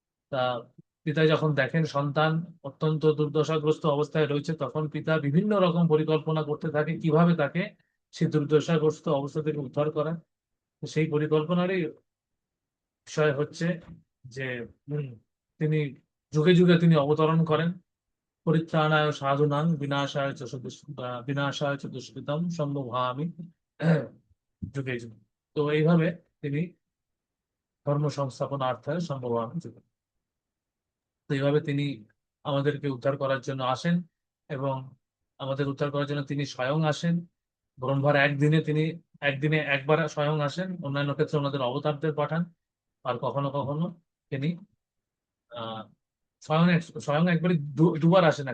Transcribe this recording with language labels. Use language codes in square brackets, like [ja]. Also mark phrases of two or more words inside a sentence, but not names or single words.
[bn] তা পিতা যখন দেখেন সন্তান অত্যন্ত দুর্দশাগ্রস্ত অবস্থায় রয়েছে, তখন পিতা বিভিন্ন রকম পরিকল্পনা করতে থাকে কিভাবে তাকে সেই দুর্দশাগ্রস্ত অবস্থা থেকে উদ্ধার করা। তো সেই পরিকল্পনারই বিষয় হচ্ছে যে তিনি যুগে যুগে তিনি অবতরণ করেন। [sa] পরিত্রাণায় সাধুনাং বিনাশায় চ দুষ্কৃতম সম্ভবামি যুগে যুগে। [bn] তো এইভাবে তিনি [sa] ধর্ম সংস্থাপনার্থায় সম্ভবামি যুগে। [bn] তো এইভাবে তিনি আমাদেরকে উদ্ধার করার জন্য আসেন, এবং আমাদের উদ্ধার করার জন্য তিনি স্বয়ং আসেন। ব্রহ্মার একদিনে একবার স্বয়ং আসেন, অন্যান্য ক্ষেত্রে ওনাদের অবতারদের পাঠান, আর কখনো কখনো তিনি আহ স্বয়ং একবারই দুবার আসেন।